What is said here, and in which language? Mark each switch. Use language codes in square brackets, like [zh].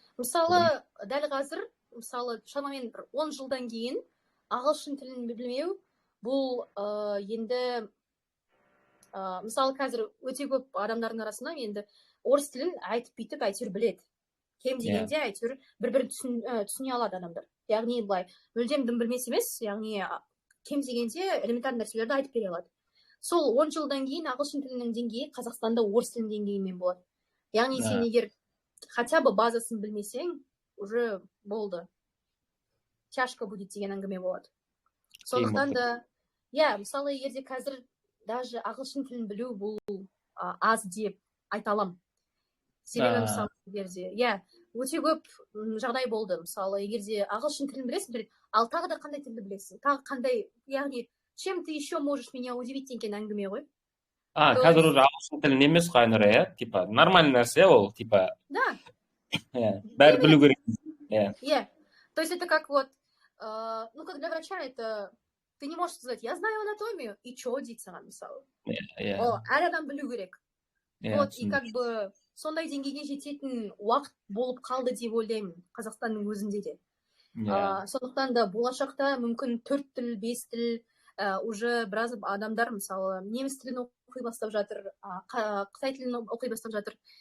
[kk] Мысалы, дәл қазір, мысалы, шамамен 10 жылдан кейін ағылшын тілін білмеу, бұл енді, мысалы, қазір өте көп адамдардың арасында енді орыс тілін айтып бүйтіп әйтеуір біледі. Кем дегенде әйтеуір бір-бірін түсіне алады адамдар. Яғни былай мүлдем дым білмес емес, яғни кем дегенде элементарный нәрселерді айтып бере алады. Сол 10 жылдан кейін ағылшын тілінің деңгейі Қазақстанда орыс тілінің деңгейімен болады. Яғни сен егер [ru] хотя бы [kk] базасын білмесең, уже болды. [ru] Тяжко будет [kk] деген әңгіме болады. Сондықтан да, мысалы, егерде қазір даже ағылшын тілін білу бұл аз деп айта аламын. Себебі, мысалы, егерде, өте көп жағдай болды. Мысалы, егерде ағылшын тілін білесің, ал тағы да қандай тілді білесің? Тағы қандай, яғни, [ru] чем ты еще можешь меня удивить [kk] деген әңгіме ғой. Қазір уже ағылшын тілін емес қой, Айнұр, иә? Типа, нормальный нәрсе ол, типа. [ru] Да. [kk] Бәрі білу керек. [ru] То есть это как вот, ну, как для врача, это ты не можешь сказать, я знаю анатомию, и что [kk] дейт саған, мысалы. Әр адам білу керек. Вот, [ru] и как бы [kk] сондай деңгейге жететін уақыт болып қалды деп ойлаймын Қазақстанның өзінде де. Сондықтан да болашақта мүмкін 4 тіл, 5 тіл, уже біраз адамдар, мысалы, неміс тілін оқи бастап жатыр, қытай тілін оқи бастап жатыр.